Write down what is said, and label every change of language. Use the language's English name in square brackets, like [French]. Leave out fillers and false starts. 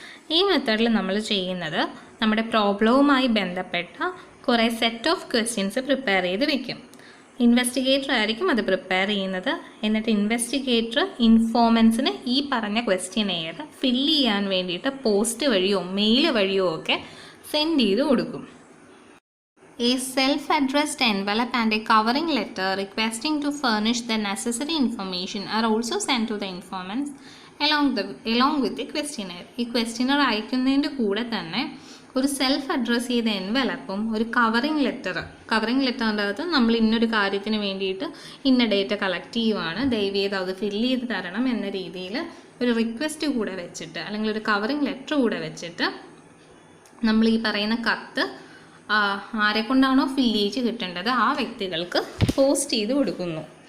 [Malayalam] ഈ മെത്തേഡിൽ നമ്മൾ ചെയ്യുന്നത് നമ്മുടെ പ്രോബ്ലവുമായി ബന്ധപ്പെട്ട കുറേ സെറ്റ് ഓഫ് ക്വസ്റ്റ്യൻസ് പ്രിപ്പയർ ചെയ്ത് വയ്ക്കും. ഇൻവെസ്റ്റിഗേറ്റർ ആയിരിക്കും അത് പ്രിപ്പയർ ചെയ്യുന്നത്. എന്നിട്ട് ഇൻവെസ്റ്റിഗേറ്റർ ഇൻഫോമൻസിന് ഈ പറഞ്ഞ ക്വസ്റ്റ്യനെയർ ഫില്ല് ചെയ്യാൻ വേണ്ടിയിട്ട് പോസ്റ്റ് വഴിയോ മെയിൽ വഴിയോ ഒക്കെ സെൻഡ് ചെയ്ത് കൊടുക്കും. [English] A self-addressed envelope and a covering letter requesting to furnish the necessary information are also sent to the informants along with the questionnaire. [Malayalam] ഈ ക്വസ്റ്റ്യനർ അയക്കുന്നതിൻ്റെ കൂടെ തന്നെ ഒരു സെൽഫ് അഡ്രസ്സ് ചെയ്ത എൻവലപ്പും ഒരു കവറിങ് ലെറ്ററിൻ്റെ അകത്ത് നമ്മൾ ഇന്നൊരു കാര്യത്തിന് വേണ്ടിയിട്ട് ഇന്ന ഡേറ്റ കളക്ട് ചെയ്യുവാണ്, ദയവ് ചെയ്ത് അത് ഫില്ല് ചെയ്ത് തരണം എന്ന രീതിയിൽ ഒരു റിക്വസ്റ്റ് കൂടെ വെച്ചിട്ട് അല്ലെങ്കിൽ ഒരു കവറിങ് ലെറ്റർ കൂടെ വെച്ചിട്ട് നമ്മൾ ഈ പറയുന്ന കത്ത് ആരെക്കൊണ്ടാണോ ഫില്ല് ചെയ്ത് കിട്ടേണ്ടത് ആ വ്യക്തികൾക്ക് പോസ്റ്റ് ചെയ്ത് കൊടുക്കുന്നു.